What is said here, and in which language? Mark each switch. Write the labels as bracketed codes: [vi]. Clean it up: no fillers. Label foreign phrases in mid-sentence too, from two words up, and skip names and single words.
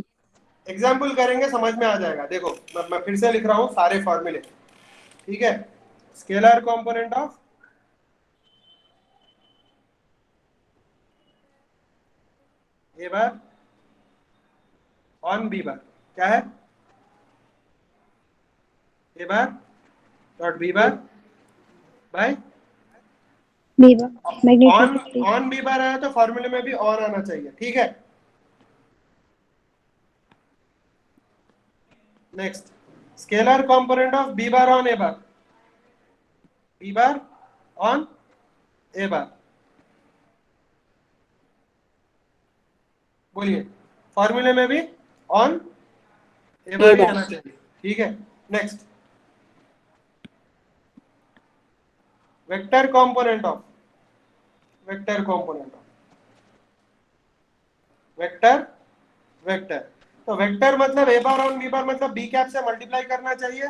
[hi] एग्जाम्पल करेंगे, समझ में आ जाएगा. देखो मैं फिर से लिख रहा हूँ सारे फॉर्मूले. ठीक है, [en] scalar component of A bar on B bar [hi] क्या है? [en] A bar dot B bar by B bar. Magnitude of B. on B bar [hi] आया तो फॉर्मूले में भी ऑन आना चाहिए, ठीक है। नेक्स्ट, [en] scalar component of B bar on A bar. B bar on A bar. [hi] बोलिए, फॉर्मूले में भी [en] on A bar [hi] ही आना चाहिए, ठीक है। नेक्स्ट, [en] vector component of vector [hi] तो वेक्टर मतलब [en] A bar on B bar [hi] मतलब [en] B cap [hi] से मल्टीप्लाई करना चाहिए।